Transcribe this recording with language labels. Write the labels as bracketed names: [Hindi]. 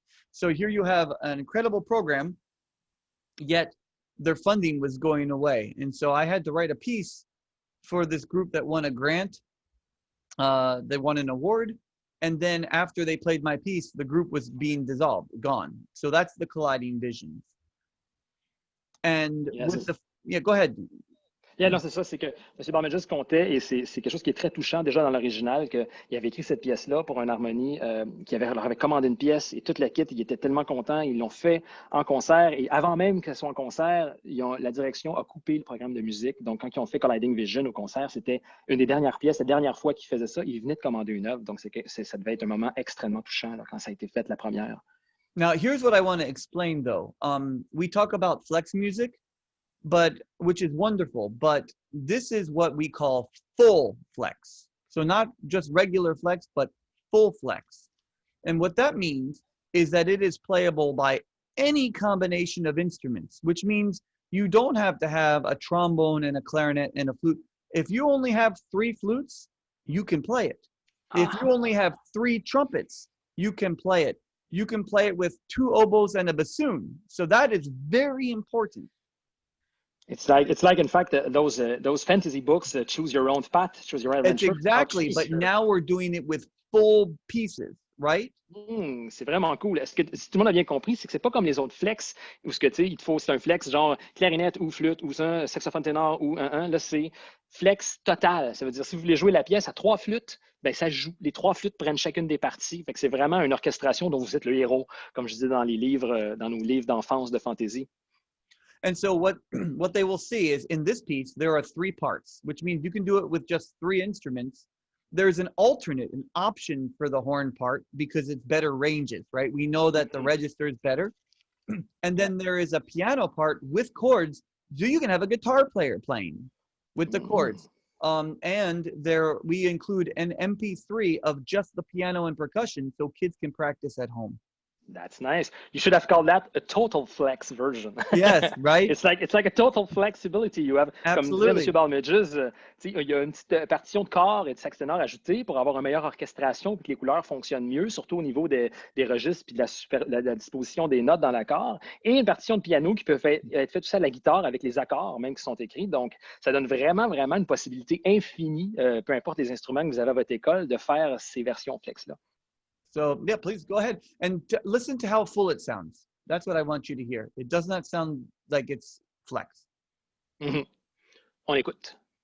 [English] So here you have an incredible program, yet their funding was going away. And so I had to write a piece for this group that won a grant. They won an award. And then after they played my piece, the group was being dissolved, gone. So that's the Colliding Visions. And yes. with the, yeah, go ahead. [French] Yeah, non, c'est ça, c'est que M. Balmages comptait, et c'est quelque chose qui est très touchant déjà dans l'original, qu'il avait écrit cette pièce-là pour une harmonie, leur avait commandé une pièce, et toute la kit, il était tellement content, ils l'ont fait en concert, et avant même qu'elle soit en concert, la direction a coupé le programme de musique. Donc, quand ils ont fait Colliding Vision au concert, c'était une des dernières pièces, la dernière fois qu'ils faisaient ça, ils venaient de commander une œuvre, donc ça devait être un moment extrêmement touchant là, quand ça a été fait la première. [English] Now, here's what I want to explain, though. We talk about flex music, which is wonderful, but this is what we call full flex. So not just regular flex, but full flex. And what that means is that it is playable by any combination of instruments, which means you don't have to have a trombone and a clarinet and a flute. If you only have 3 flutes, you can play it. If you only have 3 trumpets, you can play it. You can play it with 2 oboes and a bassoon. So that is very important. It's like in fact those fantasy books, choose your own path, choose your own adventure. It's exactly, but now we're doing it with full pieces, right? [French] C'est vraiment cool. Est-ce que si tout le monde a bien compris, c'est que c'est pas comme les autres flex où ce que tu sais, il te faut c'est un flex genre clarinette ou flûte ou un saxophone ténor ou un. Là c'est flex total. Ça veut dire si vous voulez jouer la pièce à 3 flûtes, ben ça joue. Les 3 flûtes prennent chacune des parties. Fait que c'est vraiment une orchestration dont vous êtes le héros, comme je dis dans les livres, dans nos livres d'enfance de fantasy. [English] And so what they will see is in this piece, there are 3 parts, which means you can do it with just 3 instruments. there's an alternate, an option for the horn part because it's better ranges, right? We know that the register is better. And then there is a piano part with chords, so you can have a guitar player playing with the chords. And there we include an MP3 of just the piano and percussion so kids can practice at home. That's nice. You should have called that a total flex version. Yes, right? It's like a total flexibility. You have, Absolutely. [French] comme disait M. Balmages, il y a une petite partition de corps et de sax ténor ajoutée pour avoir une meilleure orchestration et que les couleurs fonctionnent mieux, surtout au niveau des registres et de la disposition des notes dans l'accord. Et une partition de piano qui peut être faite aussi à la guitare avec les accords même qui sont écrits. Donc, ça donne vraiment une possibilité infinie, peu importe les instruments que vous avez à votre école, de faire ces versions flex-là. [English] So yeah, please go ahead and listen to how full it sounds. That's what I want you to hear. It does not sound like it's flex. [French] On écoute.